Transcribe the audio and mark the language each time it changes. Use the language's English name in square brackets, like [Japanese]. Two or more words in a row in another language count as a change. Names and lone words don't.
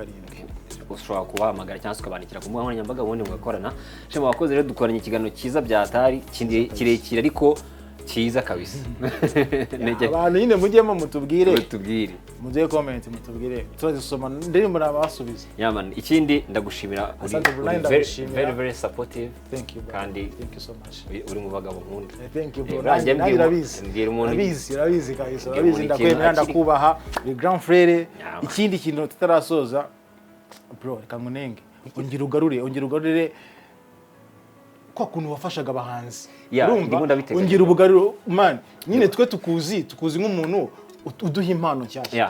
[Kinyarwanda] ushobora kubahamagara cyangwa ukabandikira ku mbuga nkoranyambaga ubundi mugakorana Shema wakoze rero dukoranye ikiganiro cyiza bya atari kirekire ariko cyiza kabisa. Abantu nyine mujyemo mutubwire muze comment mutubwire turazisoma ndirimbo nabasubiza. Yaman ikindi ndagushimira [English] very very supportive. Thank you bro. [Kinyarwanda] Kandi [English] thank you so much. [Kinyarwanda] Uri mu bagabo nkunda. [English] Thank you bro. [Kinyarwanda] Urabizi kabisa. Urabizi ndakwemera ndakubaha ni [French] grand frère. [Kinyarwanda] Ikindi kintu tutarasoza bro reka ngunenge. Ongera ugarure kwa kuntu wafashaga abahanzi. Urumva ongera ubugaruro man nyine twe tukuzi nk'umuntu uduha impano cyane.